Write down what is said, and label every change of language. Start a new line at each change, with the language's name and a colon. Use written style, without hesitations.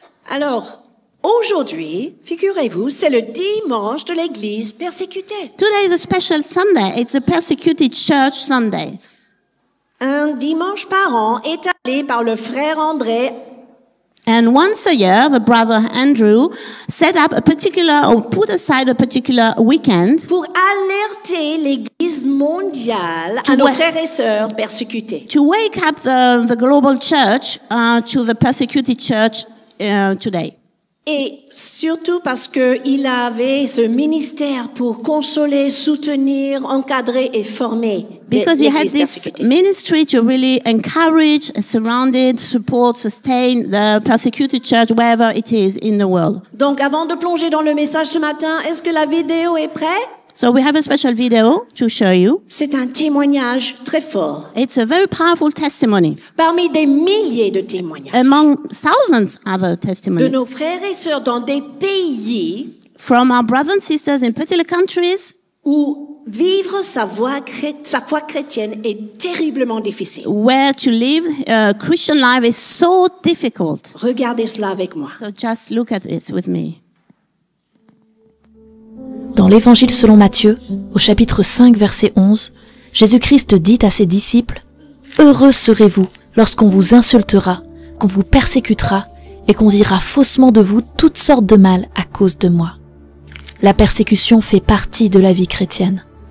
French: Alors, aujourd'hui, figurez-vous, c'est le dimanche de l'église persécutée.
English: Today is a special Sunday. It's a persecuted church Sunday.
French: Un dimanche par an établi par le frère André.
English: And once a year, the brother Andrew set up a particular, or put aside a particular weekend
French: Pour alerter l'église mondiale à nos frères et sœurs persécutés.
English: to wake up the global church to the persecuted church today.
French: Et surtout parce que il avait ce ministère pour consoler, soutenir, encadrer et former
English: Because he had
French: l'église
English: this
French: persécutée.
English: ministry to really encourage, surrounded, support, sustain the persecuted church wherever it is in the world.
French: Donc, avant de plonger dans le message ce matin, est-ce que la vidéo est prête?
English: So we have a special video to show you.
French: C'est un témoignage très fort.
English: It's a very powerful testimony
French: Parmi des milliers de témoignages
English: among thousands other
French: de
English: testimonies
French: nos frères et sœurs dans des pays
English: from our brothers and sisters in particular countries
French: où vivre sa foi chrétienne est terriblement difficile.
English: where to live Christian life is so difficult.
French: Regardez cela avec moi.
English: So just look at it with me.
French: Dans l'Évangile selon Matthieu, au chapitre 5, verset 11, Jésus-Christ dit à ses disciples « Heureux serez-vous lorsqu'on vous insultera, qu'on vous persécutera et qu'on dira faussement de vous toutes sortes de mal à cause de moi. » La persécution fait partie de la vie chrétienne.